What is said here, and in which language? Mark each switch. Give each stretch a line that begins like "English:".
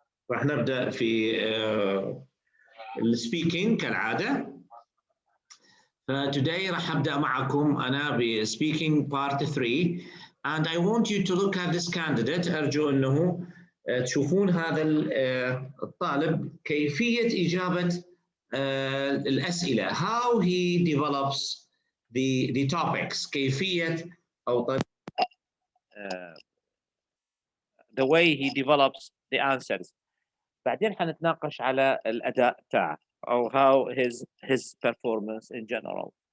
Arabic: راح نبدأ في السبيكينج كالعادة.
English: فtoday
Arabic: راح أبدأ معكم أنا بسبيكينج
English: part 3 and I want you to look at this candidate.
Arabic: أرجو أنه تشوفون هذا الطالب كيفية إجابة الأسئلة،
English: how he develops the topics،
Arabic: كيفية أو
English: the way he develops the answers.
Arabic: بعدين حنتناقش على الأداء تاعه أو
English: how his performance in general.